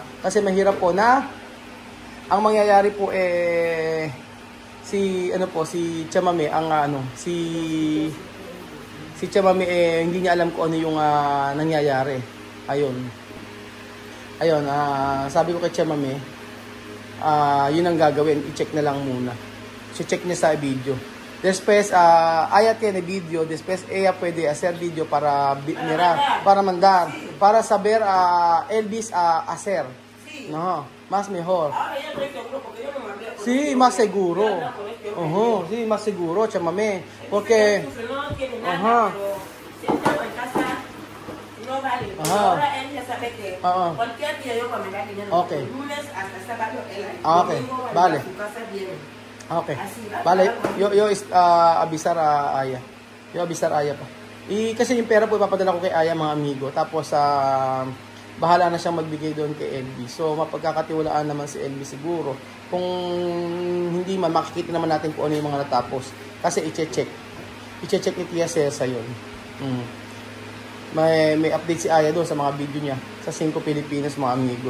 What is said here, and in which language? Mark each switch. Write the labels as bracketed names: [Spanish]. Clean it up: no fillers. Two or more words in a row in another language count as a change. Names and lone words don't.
[Filipino] Kasi mahirap po na ang mangyayari po si Chamame si Chamame hindi niya alam kung ano yung nangyayari. Ayun, sabi ko kay Chamame, yun ang gagawin, i-check na lang muna. So check niya sa video. [Spanish] Después Aya tiene video, después ella puede hacer video para mirar, para mandar, para saber Elvis hacer. No, más mejor. Sí, más seguro. Sí, más seguro, Chamame. Porque no vale. Ahora él ya sabe que cualquier día yo cuando me da dinero, lunes hasta sábado, él vale. a su casa viene. Así, Vale, yo avisar a Aya. Yo avisar a Aya pa. [Filipino] Kasi yung pera po ipapadala ko kay Aya, mga amigo. Tapos bahala na siyang magbigay doon kay Elvis. So mapagkakatiwalaan naman si Elvis siguro. Kung hindi man, makikita naman natin kung ano yung mga natapos. Kasi i-check ni Tia Celsa yun. May update si Aya doon sa mga video niya sa 5 Pilipinas, mga amigo.